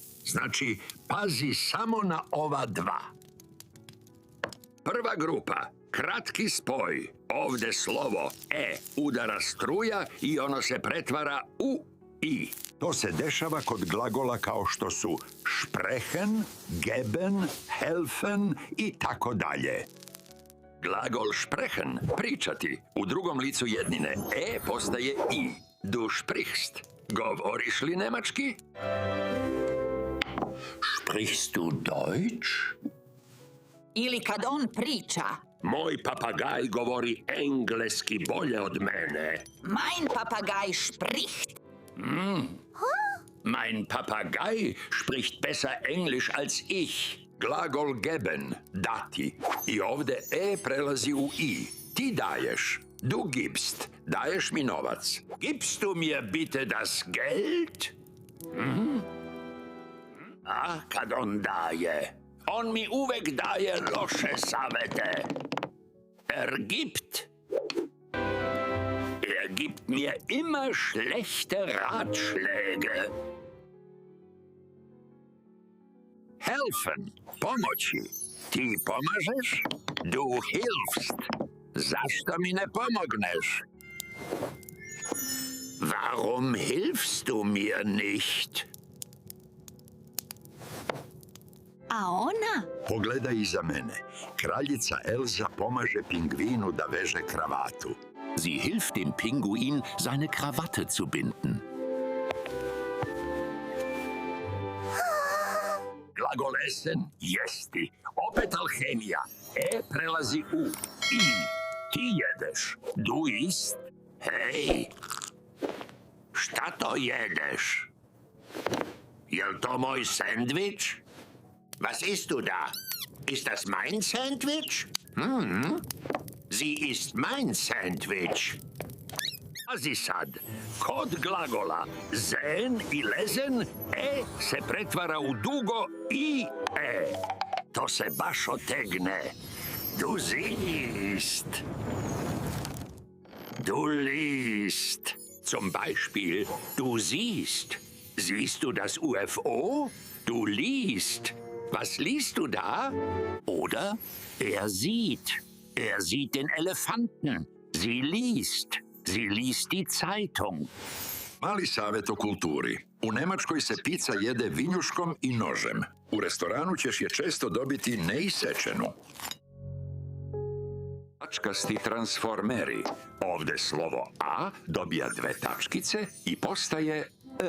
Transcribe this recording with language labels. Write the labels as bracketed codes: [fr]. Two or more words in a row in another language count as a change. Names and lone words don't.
[sr] Znači, pazi samo na ova dva. Prva grupa, kratki spoj. Ovde slovo E udara struja i ono se pretvara u I. To se dešava kod glagola kao što su [de] sprechen, geben, helfen [sr] i tako dalje. Glagol sprechen, pričati, u drugom licu jednine E postaje I. [de] Du sprichst. [sr] Govoriš li nemački? [de] Sprichst du Deutsch? [sr] Ili kad on priča. Moj papagaj govori engleski bolje od mene. [de] Mein Papagei spricht. Mein Papagei spricht besser Englisch als ich. [sr] Glagol geben, dati. I ovde E prelazi u I. Ti daješ. [de] Du gibst. [sr] Daješ mi novac. [de] Gibst du mir bitte das Geld? [sr] A kad on daje? On mi uvek daje loše savete. [de] Gibt. Gibt mir immer schlechte Ratschläge. [sr] Helfen, pomoći. Ti pomažeš? [de] Du hilfst. [sr] Zašto mi ne pomogneš? [de] Warum hilfst du mir nicht? [sr] A ona? Pogledaj iza mene. Kraljica Elza pomaže pingvinu da veže kravatu. [de] Sie hilft dem Pinguin, seine Krawatte zu binden. [sr] Glagol essen, jesti. Opet alhemija. E prelazi u I. Ti jedeš. [de] Du isst. [sr] Hej. Šta to jedeš? Jel to moj sandvič? [de] Was isst du da? Ist das mein Sandwich? Sie ist mein Sandwich. [sr] Pazi sad, kod glagola zen i lezen E se pretvara u dugo I E. To se baš otegne. [de] Du siehst. Du liest. Zum Beispiel, du siehst. Siehst du das UFO? Du liest. Was liest du da? Oder er sieht. Er sieht den Elefanten. Sie liest. Sie liest die Zeitung. [sr] Mali savjet o kulturi. U Nemačkoj se pizza jede vinjuškom i nožem. U restoranu ćeš je često dobiti neisečenu. Tačkasti transformeri. Ovde slovo A dobija dve tačkice i postaje E.